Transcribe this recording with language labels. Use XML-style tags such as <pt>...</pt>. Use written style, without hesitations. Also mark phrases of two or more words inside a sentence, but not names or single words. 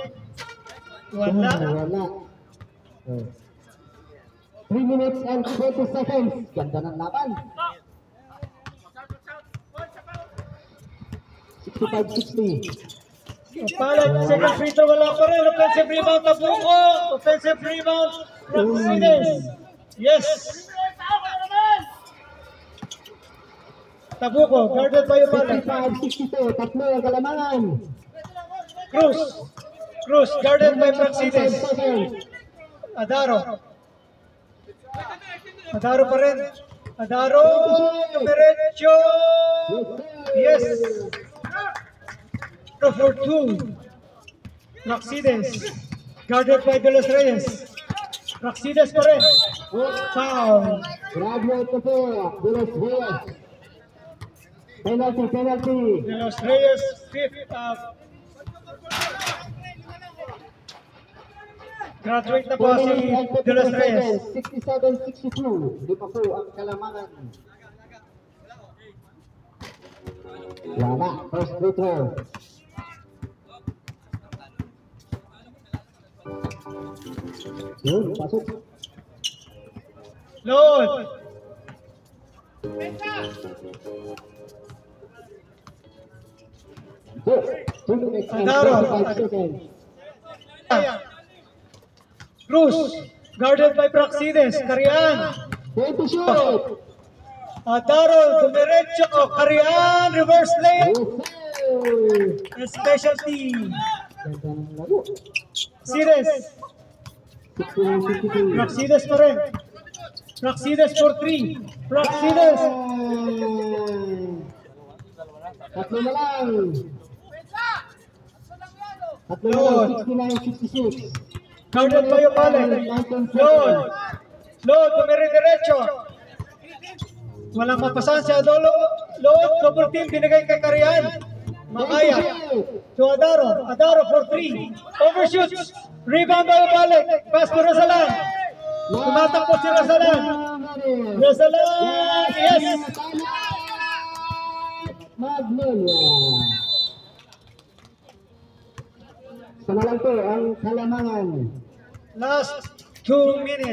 <tl>Wala.</tl> <en>Wala. 3 minutes and 20 seconds.</en> <tl>Ganda ng laban. 65-60. Papalag.</tl> <en>Second free throw,</en> <tl>wala pa rin.</tl> <en>Offensive rebound, Tabuco. Offensive rebound, Raxides. Yes. Tabuco, guarded by Papalag.</en> <tl>65-62. Tatlo ang kalamangan.</tl> <en>Cruz. Cruz, guarded by 5 Praxides. seconds.</en> <tl>Adaro. Adaro pa rin. Adaro, diretso.</tl> <en>Yes. For 2. Praxides. Guarded by De Los Reyes.</en> <tl>Praxides pa rin.</tl> <en>Foul.</en> <tl>Graduate ko po. Buenos Reyes. Penalty, penalty. De Los Reyes, fifth. Graduate na po si De Los Reyes. 67-62. Hindi pa po ang kalamangan.</tl> <en>Wala. First free throw.</en> <tl>Yun, pasok. Load.</tl> <en>Go. 2 minutes and Adaro. 25 seconds. Cruz. Guarded by Praxides. Karian. 20 shoot.</en> <tl>Adaro, dumiretso. Karian,</tl> <en>reverse lane. Okay. Specialty.</en> <tl>Ganda ng laro. Sires. 69-62. Praxides pa rin. Praxides for 3. Praxides. Tatlo na lang. Tatlo na lang. 69-66.</tl> <en>Guarded by Opale. Load. Load, dumire-diretso.</en> <tl>Walang mapasan siya. Load,</tl> <en>double team,</en> <tl>binigay kay Karian. Makaya.</tl> <en>To Adaro. Adaro for 3. Overshoots. Rebound by Opale. Pass to Rosalan.</en> <tl>Tumatakbo si Rosalan. Rosalan. Yes. Magnolia. Sana lang po ang kalamangan.</tl> <en>Last 2 minutes.</en>